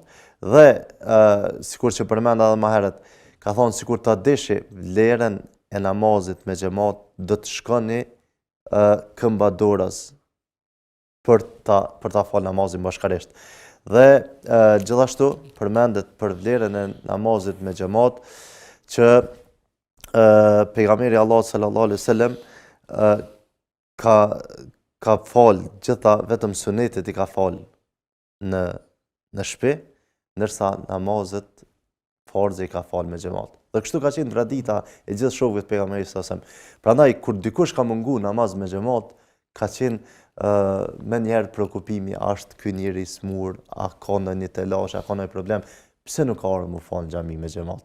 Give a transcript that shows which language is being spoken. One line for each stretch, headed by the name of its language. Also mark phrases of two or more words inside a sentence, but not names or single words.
Albanian: Dhe sikur që përmenda edhe më herët, ka thonë sikur ta dishi vlerën e namazit me xhamat do të shkoni këmba dorës për ta falë namazin bashkërisht. Dhe gjithashtu përmendet për vlerën e namazit me xhamat që pejgamberi Allah
Arabic: صلى الله عليه وسلم
Albanian: ka falë gjitha vetëm sunetet i ka falë në shtëpi, ndërsa namazet farze i ka falë me xhamat. Dhe kështu ka qenë tradita e gjithë shokëve të pejgamberit
Arabic: صلى الله عليه وسلم.
Albanian: Prandaj kur dikush ka mungu namaz me xhamat, ka qenë me njerë preokupimi, është ky njeri smur, a ka ndonjë telash, a ka ndonjë problem, pse nuk ka ardhur mu falë në xhami me xhamat.